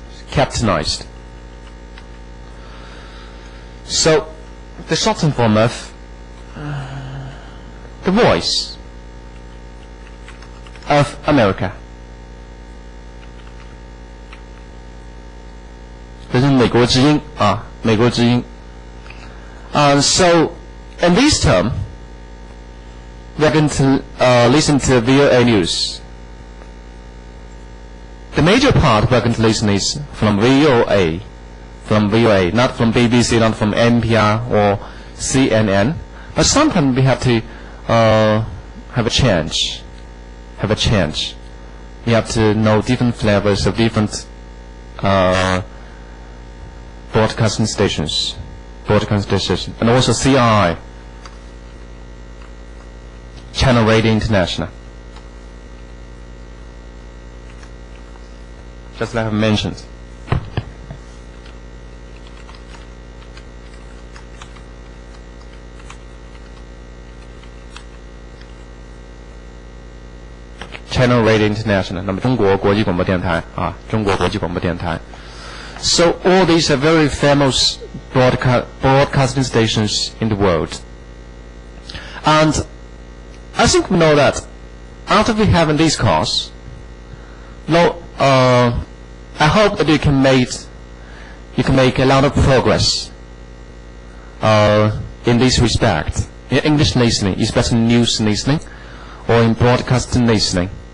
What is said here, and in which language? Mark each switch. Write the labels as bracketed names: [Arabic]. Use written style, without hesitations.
[English] Captainized. So, the shortened form of the Voice of America. [Chinese] 这是美国之音啊，美国之音。 [English] So, in this term, we're going to listen to VOA news. The major part we're going to listen is from VOA, not from BBC, not from NPR or CNN. But sometimes we have to have a change. We have to know different flavors of different broadcasting stations, and also CRI, Channel Radio International. Just like I mentioned. Channel Radio International. [Chinese] 那么中国国际广播电台啊，中国国际广播电台。 [English] So all these are very famous broadcasting stations in the world. And I think we know that after we have this course, I hope that you can make a lot of progress in this respect, in English listening, especially news listening, or in broadcasting listening.